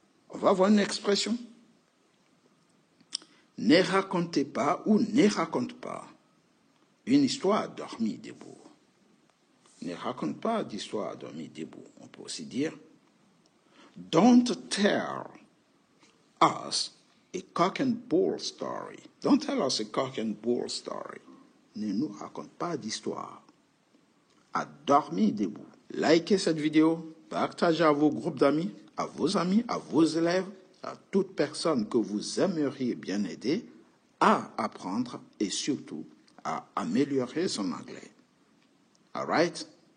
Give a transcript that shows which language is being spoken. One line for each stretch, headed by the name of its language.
French: On va voir une expression. Ne racontez pas ou ne raconte pas une histoire dormie debout. Ne raconte pas d'histoire dormie debout. On peut aussi dire
English: Don't tell us a cock and bull story. Don't tell us a cock and bull story.
French: Ne nous raconte pas d'histoire. À dormir debout. Likez cette vidéo, partagez à vos groupes d'amis, à vos élèves, à toute personne que vous aimeriez bien aider à apprendre et surtout à améliorer son anglais. Alright?